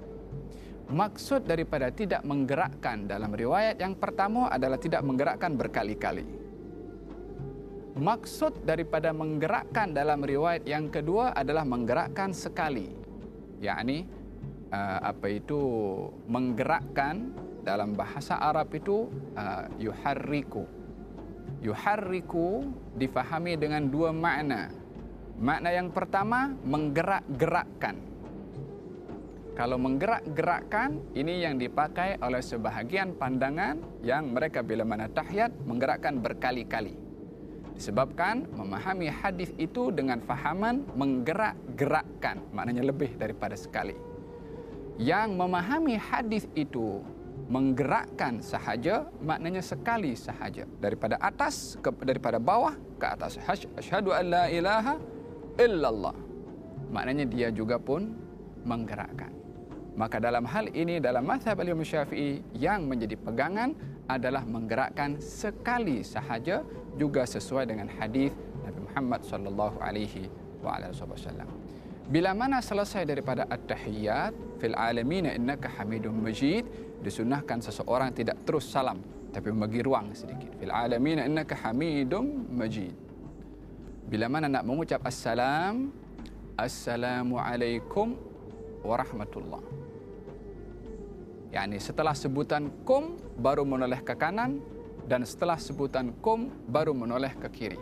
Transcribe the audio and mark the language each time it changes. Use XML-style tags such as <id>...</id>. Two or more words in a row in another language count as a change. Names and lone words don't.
<ms>Maksud daripada tidak menggerakkan dalam riwayat yang pertama adalah tidak menggerakkan berkali-kali. Maksud daripada menggerakkan dalam riwayat yang kedua adalah menggerakkan sekali. Yakni menggerakkan dalam bahasa Arab itu yuharriku. Yuharriku difahami dengan dua makna. Makna yang pertama menggerak-gerakkan. Kalau menggerak-gerakkan, ini yang dipakai oleh sebahagian pandangan yang mereka bila mana tahiyat menggerakkan berkali-kali. Disebabkan memahami hadis itu dengan fahaman menggerak-gerakkan, maknanya lebih daripada sekali. Yang memahami hadis itu menggerakkan sahaja, maknanya sekali sahaja, daripada atas daripada bawah ke atas.</ms> <ar>أشهد أن لا إله إلا الله,</ar> <ms>maknanya dia juga pun menggerakkan. Maka dalam hal ini, dalam mazhab Imam Syafi'i yang menjadi pegangan adalah menggerakkan sekali sahaja, juga sesuai dengan hadis Nabi Muhammad</ms> <ar>صلى الله عليه وسلم.</ar> <ms>Bila mana selesai daripada</ms> <ar>التحيات في العالمين إنك حميد مجيد,</ar> <ms>disunnahkan seseorang tidak terus salam tapi membagi ruang sedikit.</ms> <ar>في العالمين إنك حميد مجيد.</ar> <ms>Bila mana nak mengucap assalam,</ms> <ar>السلام عليكم ورحمة الله.</ar> <ms>Yani setelah sebutan kum baru menoleh ke kanan, dan setelah sebutan kum baru menoleh ke kiri.</ms>